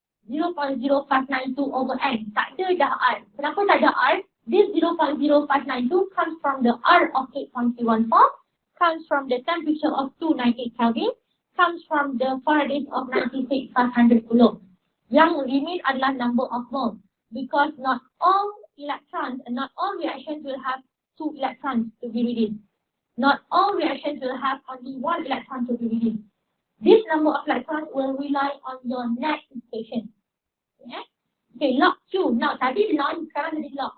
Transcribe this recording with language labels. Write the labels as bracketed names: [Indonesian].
[Malay] 0.0592 over N. Tak ada dah R. Kenapa tak ada R? [English] This 0.0592 comes from the R of 8.314, comes from the temperature of 298 Kelvin, comes from the Faraday's of 96,500 Coulomb. Yang remain adalah number of moles. Because not all electrons and not all reactions will have 2 electrons to be released. Not all reactions will have only 1 electron to be released. This number of electrons will rely on your net equation. Okay, okay, log Q. Now, [Malay] tadi non, sekarang jadi [English] log.